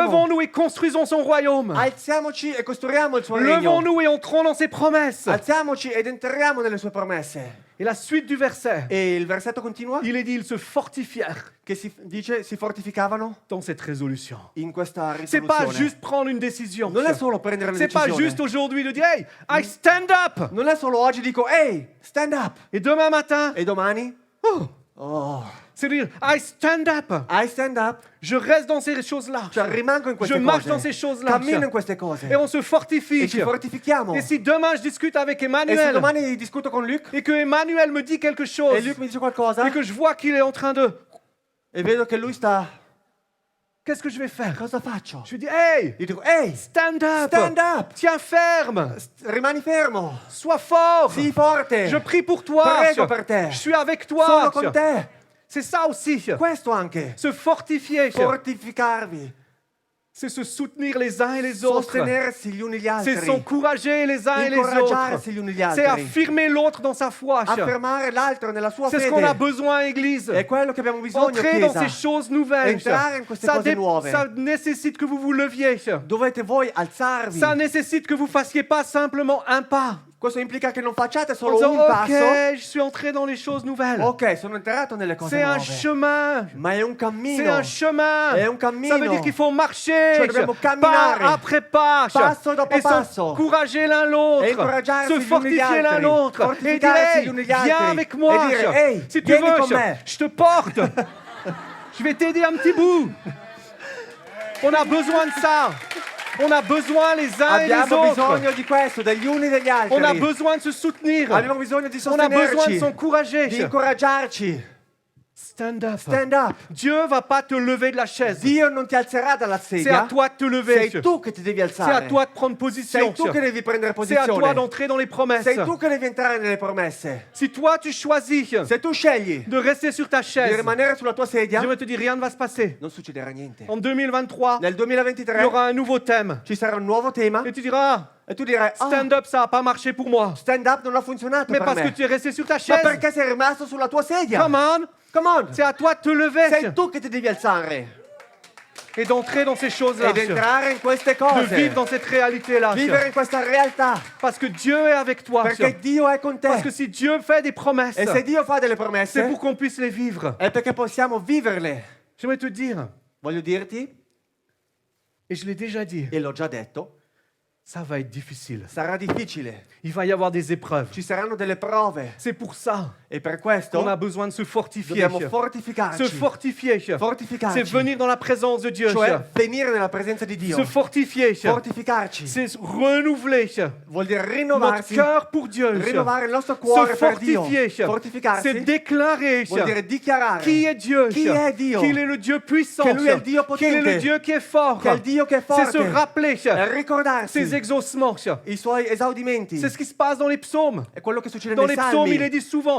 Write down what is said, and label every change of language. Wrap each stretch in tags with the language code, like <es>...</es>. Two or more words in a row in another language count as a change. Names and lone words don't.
<fr>levons-nous et construisons son royaume,</fr> <it>Alziamoci e costruiamo il suo regno.</it> <fr>levons-nous et entrons dans ses promesses.</fr> <it>Alziamoci ed entriamo nelle sue promesse.</it> <fr>Et la suite du verset,</fr> <it>E il versetto continua</it> <fr>il est dit ils se fortifièrent</fr> <it>che dice si fortificavano</it> <fr>dans cette résolution.</fr> <it>in questa</it> <fr>C'est pas</fr> <it>risoluzione.</it> <fr>juste prendre une décision.</fr> <it>Non è solo prendere una</it> <fr>C'est pas</fr> <it>decisione.</it> <fr>juste aujourd'hui de dire hey,</fr> <en>I stand up.</en> <it>Non è solo oggi dico ehi,</it> <en>stand up.</en> <fr>Et demain matin,</fr> <it>E domani? oh, Oh,</it> <fr>c'est de dire</fr> <en>I stand up. I stand up.</en> <fr>Je reste dans ces choses-là.</fr> <it>Cioè rimango in queste</it> <fr>Je marche</fr> <it>cose.</it> <fr>dans ces choses-là.</fr> <it>Cammino in queste cose.</it> <fr>Et on se fortifie.</fr> <it>E ci fortifichiamo.</it> <fr>Et si demain je discute avec</fr> <it>E se</it> <fr>Emmanuel</fr> <it>domani discuto con Luc</it> <fr>et que Emmanuel me dit quelque</fr> <it>e</it> <fr>chose</fr> <it>Luc mi dice qualcosa</it> <fr>et que je vois qu'il est en train de...</fr> <it>e vedo che lui sta</it> <fr>qu'est-ce que je vais faire?</fr> <it>Cosa faccio?</it> <fr>Je vais dire, hey,</fr> <it>Io dico, ehi,</it> <en>stand up. stand up!</en> <fr>Tiens ferme.</fr> <it>Rimani fermo!</it> <fr>Sois fort.</fr> <it>Sii forte!</it> <fr>Je prie pour toi.</fr> <it>Prego per te.</it> <fr>Je suis avec toi.</fr> <it>Sono con te!</it> <fr>C'est ça aussi.</fr> <it>Questo anche.</it> <fr>Se fortifier.</fr> <it>Fortificarvi.</it> <fr>C'est se soutenir les uns et les autres.</fr> <it>Sostenersi gli uni gli altri.</it> <fr>C'est s'encourager les uns et les autres.</fr> <it>Incoraggiarsi gli uni gli</it> <fr>C'est</fr> <it>altri.</it> <fr>affirmer l'autre dans sa foi.</fr> <it>Affermare l'altro nella sua</it> <fr>C'est ce qu'on a</fr> <it>fede.</it> <fr>besoin, Église.</fr> <it>È quello che abbiamo bisogno,</it> <fr>Entrez dans</fr> <it>Chiesa.</it> <fr>ces choses nouvelles.</fr> <it>Entrare in queste cose nuove.</it> <fr>Ça nécessite que vous vous leviez.</fr> <it>Dovete voi alzarvi.</it> <fr>Ça nécessite que vous fassiez pas simplement un pas.</fr> <it>Questo implica che non facciate</it> <fr>En</fr> <it>solo</it> <fr>disant,</fr> <it>un passo.</it> <fr>ok, je suis entré dans les choses nouvelles.</fr> <it>Ok, sono entrato nelle cose</it> <fr>C'est un</fr> <it>nuove.</it> <fr>chemin.</fr> <it>Ma è un</it> <fr>C'est</fr> <it>cammino.</it> <fr>un chemin.</fr> <it>È un cammino.</it> <fr>Ça veut dire qu'il faut marcher,</fr> <it>Cioè dobbiamo</it> <fr>pas</fr> <it>camminare.</it> <fr>après pas,</fr> <it>Passo dopo</it> <fr>et</fr> <it>passo.</it> <fr>s'encourager l'un</fr> <it>E</it> <fr>l'autre,</fr> <it>incoraggiarsi</it> <fr>se</fr> <it>gli uni gli</it> <fr>fortifier l'un</fr> <it>altri.</it> <fr>l'autre, et dire,</fr> <it>Fortificarsi</it> <fr>hey,</fr> <it>gli uni gli</it> <fr>viens</fr> <it>altri.</it> <fr>avec moi,</fr> <it>E dire, hey,</it> <fr>si tu</fr> <it>vieni</it> <fr>veux,</fr> <it>con me.</it> <fr>je te porte, je vais t'aider un petit bout. On a besoin de ça. On a besoin les uns et les</fr> <it>Abbiamo</it> <fr>autres.</fr> <it>bisogno di questo, degli uni e degli altri.</it> <fr>On a besoin de se soutenir.</fr> <it>Abbiamo bisogno di</it> <fr>On a besoin de</fr> <it>sostenerci,</it> <fr>s'encourager.</fr> <it>di incoraggiarci.</it> <en>Stand up. Stand up.</en> <fr>Dieu va pas te lever de la chaise.</fr> <it>Dio non ti alzerà dalla</it> <fr>C'est à</fr> <it>sedia.</it> <fr>toi de te lever.</fr> <it>Sei tu che ti devi</it> <fr>C'est à</fr> <it>alzare.</it> <fr>toi de prendre position.</fr> <it>Sei tu che devi prendere</it> <fr>C'est à toi</fr> <it>posizione.</it> <fr>d'entrer dans les promesses.</fr> <it>Sei tu che devi entrare nelle promesse.</it> <fr>Si toi tu choisis</fr> <it>Se tu scegli</it> <fr>de rester sur ta</fr> <it>di</it> <fr>chaise,</fr> <it>rimanere sulla tua sedia,</it> <fr>je vais te dire, rien ne va se passer.</fr> <it>non succederà niente.</it> <fr>En 2023,</fr> <it>Nel</it> <fr>il y</fr> <it>2023</it> <fr>aura un nouveau thème.</fr> <it>ci sarà un nuovo tema</it> <fr>Et tu diras,</fr> <it>e tu dirai,</it> <en>stand up,</en> <fr>ça n'a pas marché pour moi.</fr> <en>stand up</en> <it>non ha funzionato</it> <fr>Mais</fr> <it>per</it> <fr>parce que</fr> <it>me.</it> <fr>tu es resté sur ta</fr> <it>Ma</it> <fr>chaise.</fr> <it>perché sei rimasto sulla tua sedia?</it> <en>Come on, Come on.</en> <fr>c'est à toi de te lever</fr> <it>Sei tu che ti devi alzare</it> <fr>et d'entrer dans ces choses-là.</fr> <it>ed entrare in queste</it> <fr>De</fr> <it>cose.</it> <fr>vivre dans cette réalité-là.</fr> <it>Vivere in questa realtà.</it> <fr>Parce que Dieu est avec toi.</fr> <it>Perché Dio è con</it> <fr>Parce que</fr> <it>te.</it> <fr>si Dieu fait des promesses,</fr> <it>E se Dio fa delle</it> <fr>c'est</fr> <it>promesse,</it> <fr>pour qu'on puisse les vivre.</fr> <it>è perché possiamo viverle.</it> <fr>J'aimerais te dire,</fr> <it>Voglio dirti,</it> <fr>et je l'ai déjà dit,</fr> <it>e l'ho già detto,</it> <fr>ça va être difficile.</fr> <it>sarà difficile.</it> <fr>Il va y avoir des épreuves.</fr> <it>Ci saranno delle prove.</it> <fr>C'est pour ça</fr> <it>E per questo</it> <fr>qu'on a besoin de se fortifier.</fr> <it>dobbiamo</it> <fr>Se</fr> <it>fortificarci.</it> <fr>fortifier,</fr> <it>Fortificarci.</it> <fr>c'est venir dans la présence de Dieu.</fr> <it>Cioè venire nella presenza di Dio.</it> <fr>Se fortifier,</fr> <it>Fortificarci.</it> <fr>c'est renouveler</fr> <it>Vuol dire</it> <fr>notre</fr> <it>rinnovarsi.</it> <fr>cœur pour Dieu.</fr> <it>Rinnovare il nostro</it> <fr>Se</fr> <it>cuore per Dio.</it> <fr>fortifier, c'est</fr> <it>Fortificarsi</it> <fr>déclarer</fr> <it>vuol dire dichiarare</it> <fr>qui est Dieu,</fr> <it>chi è Dio.</it> <fr>qu'il est le Dieu puissant,</fr> <it>Che lui è il Dio</it> <fr>qu'il est le</fr> <it>potente.</it> <fr>Dieu qui est fort.</fr> <it>Che è il Dio che è</it> <fr>C'est</fr> <it>forte.</it> <fr>se rappeler</fr> <it>E ricordarsi</it> <fr>ses exaucements.</fr> <it>i suoi esaudimenti.</it> <fr>C'est ce qui se passe dans les psaumes.</fr> <it>È quello che succede</it> <fr>Dans</fr> <it>nei</it> <fr>les psaumes, il est</fr> <it>salmi.</it> <fr>dit souvent,</fr>